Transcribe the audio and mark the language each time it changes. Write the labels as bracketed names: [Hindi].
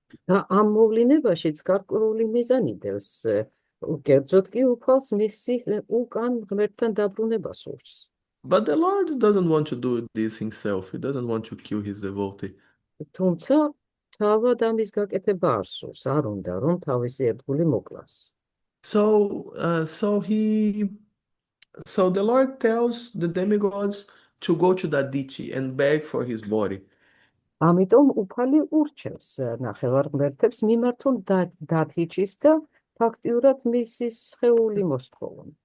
[Georgian] და ამ მოვლენებაშიც გარკვეული მიზანი დევს. კერძოდ კი უფალს მისი უკან ღმერთთან დაბრუნება სურს. [English] But the Lord doesn't want to do this himself. He doesn't want to kill his devotee. [Georgian] თუმცა თავად ამის გაკეთება არ სურს, არ უნდა რომ თავისი ერთგული მოკლას. [English] So the Lord tells the demigods to go to Dadichi and beg for his body. [Georgian] ამიტომ უფალი ურჩევს ნახევარღმერთებს მიმართონ დათიჩის და ფაქტიურად მისის სხეული მოსთხოვონ.